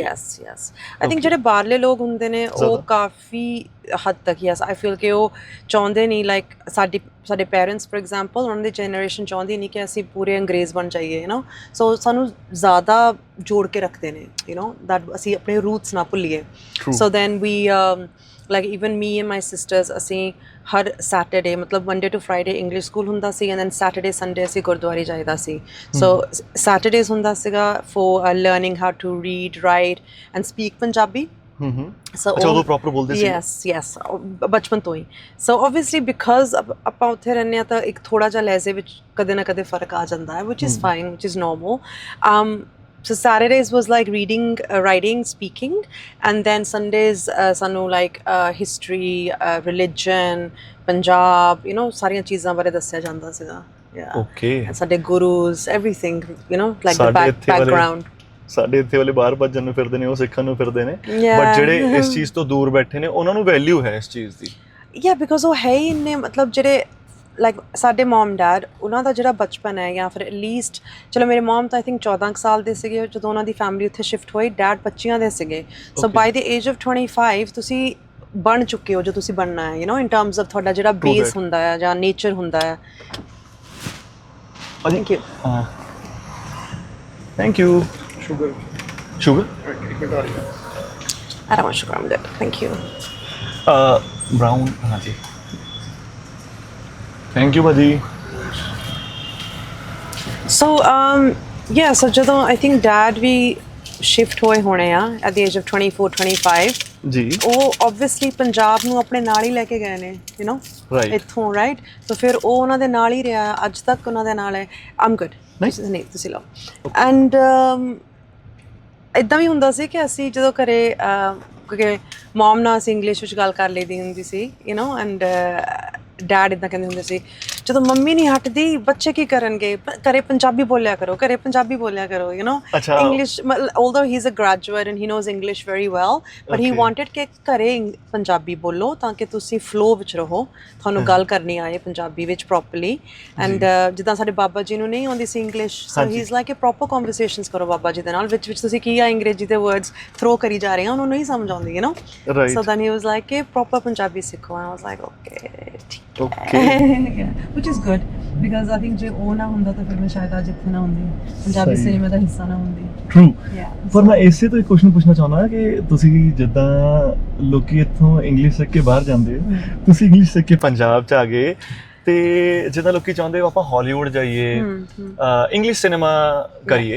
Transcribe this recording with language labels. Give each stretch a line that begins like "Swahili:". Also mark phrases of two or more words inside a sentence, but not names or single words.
English: yes I think
Punjabi: ਜਿਹੜੇ ਬਾਹਰਲੇ ਲੋਕ ਹੁੰਦੇ ਨੇ ਉਹ ਕਾਫੀ ਹੱਦ ਤੱਕ,
English: yes I feel
Punjabi: ਕਿ ਉਹ ਚਾਹੁੰਦੇ ਨਹੀਂ, ਲਾਈਕ ਸਾਡੇ
English: parents for
Punjabi: ਐਗਜ਼ਾਮਪਲ, ਉਹਨਾਂ ਦੀ ਜਨਰੇਸ਼ਨ ਚਾਹੁੰਦੀ ਨਹੀਂ ਕਿ ਅਸੀਂ ਪੂਰੇ ਅੰਗਰੇਜ਼ ਬਣ ਜਾਈਏ,
English: you know,
Punjabi: ਸੋ ਸਾਨੂੰ ਜ਼ਿਆਦਾ ਜੋੜ ਕੇ ਰੱਖਦੇ ਨੇ,
English: you know that
Punjabi: ਅਸੀਂ ਆਪਣੇ ਰੂਟਸ ਨਾ ਭੁੱਲੀਏ,
English: so then we like even me and my sisters
Punjabi: ਅਸੀਂ ਹਰ ਸੈਟਰਡੇ ਮਤਲਬ
English: Monday to Friday English school
Punjabi: ਹੁੰਦਾ ਸੀ,
English: and then Saturday Sunday
Punjabi: ਅਸੀਂ ਗੁਰਦੁਆਰੇ ਜਾਈਦਾ ਸੀ,
English: so Saturdays
Punjabi: ਹੁੰਦਾ ਸੀਗਾ
English: for learning how to read, write and speak
Punjabi: ਪੰਜਾਬੀ। ਸੋ ਉਹ ਪ੍ਰੋਪਰ ਬੋਲਦੇ ਸੀ? ਯੈਸ ਬਚਪਨ ਤੋਂ ਹੀ,
English: so obviously because
Punjabi: ਆਪਾਂ ਉੱਥੇ ਰਹਿੰਦੇ ਹਾਂ ਤਾਂ ਇੱਕ ਥੋੜਾ ਜਿਹਾ ਲਹਿਜ਼ੇ ਵਿੱਚ ਕਦੇ ਨਾ ਕਦੇ ਫਰਕ ਆ ਜਾਂਦਾ ਹੈ,
English: which is fine, which is normal. So Saturdays was like reading, writing, speaking, and then Sundays sanu like history, religion, Punjab, you know,
Punjabi: ਸਾਰੀਆਂ ਚੀਜ਼ਾਂ ਬਾਰੇ ਦੱਸਿਆ ਜਾਂਦਾ ਸੀਗਾ,
English: yeah, okay, and ਸਾਡੇ gurus, everything, you know, like the background.
Punjabi: ਸਾਡੇ ਇੱਥੇ ਵਾਲੇ ਬਾਹਰ ਭੱਜਣ ਨੂੰ ਫਿਰਦੇ ਨੇ, ਉਹ ਸਿੱਖਣ ਨੂੰ ਫਿਰਦੇ ਨੇ, ਬਟ ਜਿਹੜੇ ਇਸ ਚੀਜ਼ ਤੋਂ ਦੂਰ ਬੈਠੇ ਨੇ ਉਹਨਾਂ ਨੂੰ ਵੈਲਿਊ ਹੈ ਇਸ ਚੀਜ਼ ਦੀ,
English: yeah, because
Punjabi: ਉਹ ਹੈ ਹੀ ਇੰਨੇ, ਮਤਲਬ ਜਿਹੜੇ ਲਾਈਕ ਸਾਡੇ
English: mom dad,
Punjabi: ਉਹਨਾਂ ਦਾ ਜਿਹੜਾ ਬਚਪਨ ਹੈ ਜਾਂ ਫਿਰ ਐਟਲੀਸਟ, ਚਲੋ ਮੇਰੇ ਮਮ ਤਾਂ
English: I think
Punjabi: 14 ਸਾਲ ਦੇ ਸੀਗੇ ਜਦੋਂ ਉਹਨਾਂ ਦੀ ਫੈਮਿਲੀ ਉੱਥੇ ਸ਼ਿਫਟ ਹੋਈ, ਡੈਡ 25 ਦੇ ਸੀਗੇ,
English: so by the age of 25
Punjabi: ਤੁਸੀਂ ਬਣ ਚੁੱਕੇ ਹੋ ਜੋ ਤੁਸੀਂ ਬਣਨਾ ਹੈ,
English: you know in terms of
Punjabi: ਤੁਹਾਡਾ ਜਿਹੜਾ ਬੇਸ ਹੁੰਦਾ ਹੈ ਜਾਂ ਨੇਚਰ ਹੁੰਦਾ ਹੈ।
English: Thank you. Thank you. ਸ਼ੂਗਰ I don't want sugar, I'm good, thank you. Brown, ਹਾਂਜੀ, thank you ਭਾਜੀ। So yeah, so
Punjabi: ਜਦੋਂ
English: I think dad
Punjabi: ਵੀ shift ਹੋਏ ਹੋਣੇ ਆ
English: at the age of 24-25
Punjabi: ਜੀ, ਉਹ obviously ਪੰਜਾਬ ਨੂੰ ਆਪਣੇ ਨਾਲ ਹੀ ਲੈ ਕੇ ਗਏ ਨੇ,
English: you know,
Punjabi: ਇੱਥੋਂ,
English: right, so
Punjabi: ਫਿਰ ਉਹ ਉਹਨਾਂ ਦੇ ਨਾਲ ਹੀ ਰਿਹਾ, ਅੱਜ ਤੱਕ ਉਹਨਾਂ ਦੇ ਨਾਲ ਹੈ।
English: I'm good,
Punjabi: ਨਹੀਂ ਤੁਸੀਂ ਲਓ। ਐਂਡ ਇੱਦਾਂ ਵੀ ਹੁੰਦਾ ਸੀ ਕਿ ਅਸੀਂ ਜਦੋਂ ਘਰੇ ਕਿਉਂਕਿ ਮਮ ਨਾਲ ਅਸੀਂ ਇੰਗਲਿਸ਼ ਵਿੱਚ ਗੱਲ ਕਰ ਲਈਦੀ ਹੁੰਦੀ ਸੀ,
English: you know, and dad
Punjabi: ਇੱਦਾਂ ਕਹਿੰਦੇ ਹੁੰਦੇ ਸੀ, ਜਦੋਂ ਮੰਮੀ ਨਹੀਂ ਹਟਦੀ ਬੱਚੇ ਕੀ ਕਰਨਗੇ ਘਰੇ ਪੰਜਾਬੀ ਬੋਲਿਆ ਕਰੋ ਘਰੇ ਪੰਜਾਬੀ ਬੋਲਿਆ ਕਰੋ
English: you know
Punjabi: ਅੱਛਾ।
English: ਇੰਗਲਿਸ਼ although he is a graduate and he knows English very well but he Okay.
Punjabi: wanted ਕਿ ਘਰੇ ਪੰਜਾਬੀ ਬੋਲੋ ਤਾਂ ਕਿ ਤੁਸੀਂ ਫਲੋ ਵਿੱਚ ਰਹੋ ਤੁਹਾਨੂੰ ਗੱਲ ਕਰਨੀ ਆਏ ਪੰਜਾਬੀ ਵਿੱਚ
English: properly and
Punjabi: ਜਿੱਦਾਂ ਸਾਡੇ ਬਾਬਾ ਜੀ ਨੂੰ ਨਹੀਂ ਆਉਂਦੀ ਸੀ ਇੰਗਲਿਸ਼
English: so he is like proper conversations
Punjabi: ਕਰੋ ਬਾਬਾ ਜੀ ਦੇ ਨਾਲ ਵਿੱਚ ਤੁਸੀਂ ਕੀ ਆ ਅੰਗਰੇਜ਼ੀ ਦੇ
English: words throw
Punjabi: ਕਰੀ ਜਾ ਰਹੇ ਆ ਉਹਨੂੰ ਨਹੀਂ ਸਮਝ ਆਉਂਦੀ
English: you know Right. so then he was like
Punjabi: ਕਿ ਪ੍ਰੋਪਰ ਪੰਜਾਬੀ ਸਿੱਖੋ
English: and I was like okay ਠੀਕ
Punjabi: ਓਕੇ
English: yeah, which is good because I think
Punjabi: ਜੇ ਉਹ ਨਾ ਹੁੰਦਾ ਤਾਂ ਫਿਰ ਮੈਂ ਸ਼ਾਇਦ ਅੱਜ ਇੱਥੇ ਨਾ ਹੁੰਦੀ ਪੰਜਾਬੀ ਸਹੀ। ਸਿਨੇਮਾ ਦਾ ਹਿੱਸਾ ਨਾ ਹੁੰਦੀ ਟਰੂ।
English: yeah
Punjabi: ਪਰ ਮੈਂ ਇਸੇ ਤੋਂ ਇੱਕ ਕੁਐਸਚਨ ਪੁੱਛਣਾ ਚਾਹੁੰਦਾ ਕਿ ਤੁਸੀਂ ਜਿੱਦਾਂ ਲੋਕੀ ਇੱਥੋਂ ਇੰਗਲਿਸ਼ ਸਿੱਖ ਕੇ ਬਾਹਰ ਜਾਂਦੇ ਹੋ ਤੁਸੀਂ ਇੰਗਲਿਸ਼ ਸਿੱਖ ਕੇ ਪੰਜਾਬ ਚ ਆ ਗਏ ਤੇ ਜਿੱਦਾਂ ਲੋਕੀ ਚਾਹੁੰਦੇ ਹੋ ਆਪਾਂ ਹਾਲੀਵੁੱਡ ਜਾਈਏ
English: English cinema
Punjabi: ਕਰੀਏ